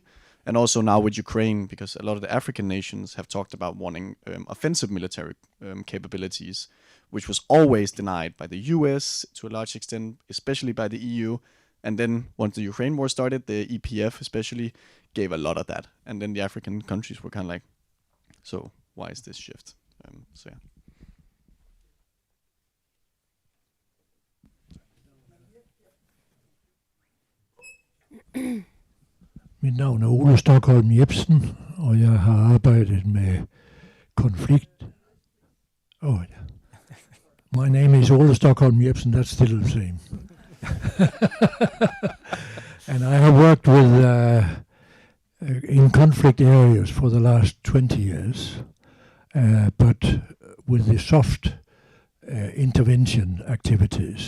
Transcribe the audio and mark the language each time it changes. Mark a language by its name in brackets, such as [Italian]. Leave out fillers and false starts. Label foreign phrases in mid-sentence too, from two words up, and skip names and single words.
[English] And also now with Ukraine, because a lot of the African nations have talked about wanting offensive military capabilities, which was always denied by the US to a large extent, especially by the EU. And then once the Ukraine war started, the EPF especially gave a lot of that. And then the African countries were kind of like, so why is this shift? So yeah. [Danish] Mit navn er Ole Stockholm Jebsen, og jeg har arbejdet med konflikt. [English] Oh, yeah. My name is Ole Stockholm Jebsen, that's still the same. And I have worked with in conflict areas for the last 20 years, but with the soft intervention activities.